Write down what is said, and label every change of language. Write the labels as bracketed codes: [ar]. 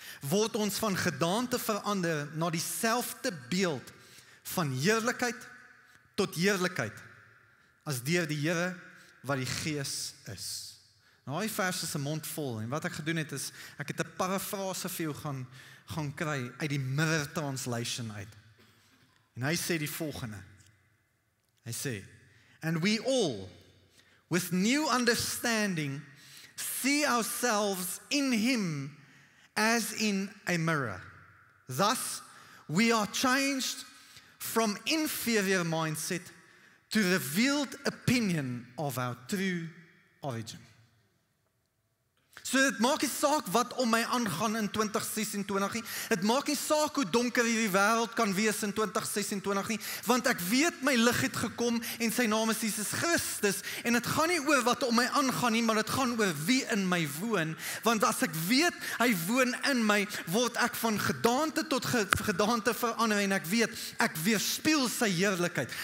[af] word ons van gedaante verander na dieselfde beeld van heerlikheid tot heerlikheid, as deur die Here wat die Gees is. Nou, die vers is 'n mond vol, en wat ek gedoen het is, ek het 'n parafrase vir jou gaan kry uit die Mirror Translation uit. En hy sê die volgende. Hy sê, [en] and we all, with new understanding, see ourselves in Him as in a mirror. Thus, we are changed from inferior mindset to revealed opinion of our true origin. [af] So dit maak nie saak wat om my aangaan in 2026 nie. Dit maak nie saak hoe donker hierdie wêreld kan wees in 2026 nie, want ek weet my lig het gekom en sy naam is Jesus Christus, en dit gaan nie oor wat om my aangaan nie, maar dit gaan oor wie in my woon, want as ek weet hy woon in my, word ek van gedaante tot gedaante verander, en ek weet, ek weerspieël sy heerlikheid.